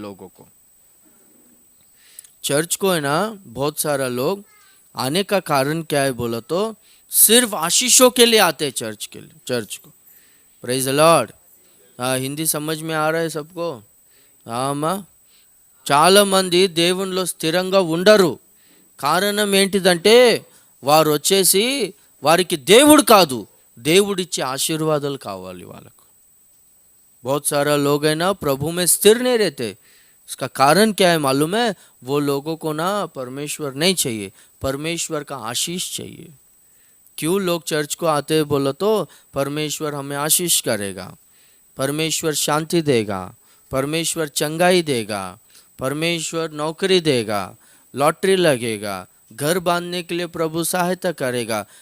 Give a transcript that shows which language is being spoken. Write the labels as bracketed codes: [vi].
[hi] लोगों को चर्च को है ना बहुत सारा लोग आने का कारण क्या है बोलो तो, सिर्फ आशीषों के लिए आते हैं चर्च को। [en] Praise the lord. [hi] हिंदी समझ में आ रहा है सबको? [te] అమ్మా, చాలా మంది దేవునిలో స్థిరంగా ఉండరు. కారణం ఏంటిదంటే వారు వచ్చేసి వారికి దేవుడు కాదు, దేవుడిచ్చే ఆశీర్వాదాలు కావాలి వాళ్ళకు. [hi] बहुत सारा लोग है ना प्रभु में स्थिर नहीं रहते। इसका कारण क्या है मालूम है? वो लोगों को ना परमेश्वर नहीं चाहिए, परमेश्वर का आशीष चाहिए। क्यों लोग चर्च को आते हैं बोलो तो, परमेश्वर हमें आशीष करेगा, परमेश्वर शांति देगा, परमेश्वर चंगाई देगा, परमेश्वर नौकरी देगा, लॉटरी लगेगा, घर बांधने के लिए प्रभु सहायता करेगा।